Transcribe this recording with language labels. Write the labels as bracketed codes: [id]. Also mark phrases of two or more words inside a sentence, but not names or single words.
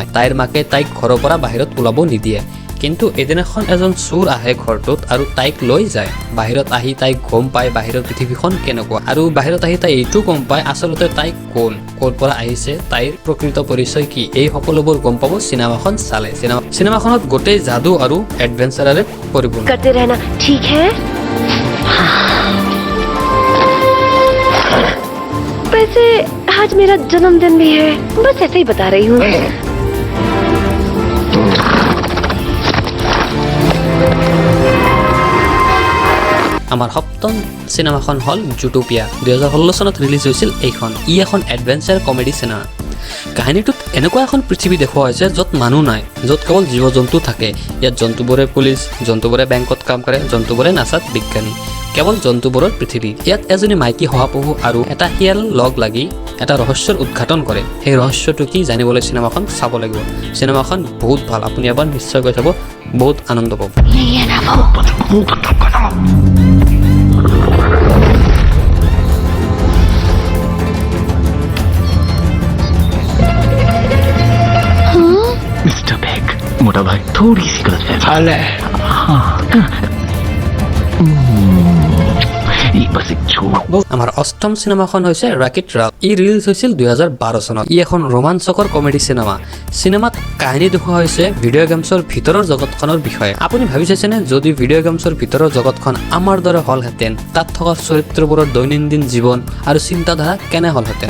[as] তাইৰ মাকে তাইক ঘৰৰ পৰা বাহিৰত ওলাব নিদিয়ে। কিন্তু এদিনাখন এজন চোৰ আহে ঘৰটোত আৰু তাইক লৈ যায়। বাহিৰত আহি তাইক গম পায় বাহিৰৰ পৃথিৱীখন কেনেকুৱা আৰু বাহিৰত আহি তাই এইটো গম পায় আচলতে তাই কোন, ক'ৰ পৰা আহিছে, তাইৰ প্ৰকৃত পৰিচয় কি। এই সকলোবোৰ গম পাব চিনেমাখন চালে। চিনেমাখনত গোটেই যাদু আৰু এডভেঞ্চাৰেৰে পৰিপূৰ্ণ। [hi] करते रहना ठीक है। वैसे आज मेरा जन्मदिन भी है, बस ऐसे ही बता रही हूँ। [as] আমাৰ সপ্তম চিনেমাখন হ'ল জুটোপিয়া। 2016 চনত ৰিলিজ হৈছিল এইখন। ই এখন [en] adventure comedy [as] চিনেমা। কাহিনীটোত এনেকুৱা এখন পৃথিৱী দেখুওৱা হৈছে য'ত মানুহ নাই, য'ত কেৱল জীৱ জন্তু থাকে। ইয়াত জন্তুবোৰে পুলিচ, জন্তুবোৰে বেংকত কাম কৰে, জন্তুবোৰে নাচাত বিজ্ঞানী। কেৱল জন্তুবোৰৰ পৃথিৱী। ইয়াত এজনী মাইকী শহাপহু আৰু এটা শিয়াল লগ লাগি এটা ৰহস্যৰ উদ্ঘাটন কৰে। সেই ৰহস্যটো কি জানিবলৈ চিনেমাখন চাব লাগিব। চিনেমাখন বহুত ভাল। আপুনি এবাৰ নিশ্চয়কৈ চাব, বহুত আনন্দ পাব। [hi] मिस्टर बेग, मोटा भाई थोड़ी सी गलत है। ये बस एक झूठ। [as] আমাৰ অষ্টম চিনেমাখন হৈছে ৰাকেট ৰাল। ই ৰিলিজ হৈছিল 2012 চনত। ই এখন ৰোমাঞ্চকৰ কমেডি চিনেমা। চিনেমাত কাহিনী দেখুওৱা হৈছে [en] video games [as] ভিতৰৰ জগতখনৰ বিষয়ে। আপুনি ভাবি চাইছেনে যদি [en] video games [as] ভিতৰৰ জগতখন আমাৰ দৰে হ'লহেঁতেন, তাত থকা চৰিত্ৰবোৰৰ দৈনন্দিন জীৱন আৰু চিন্তাধাৰা কেনে হ'লহেঁতেন?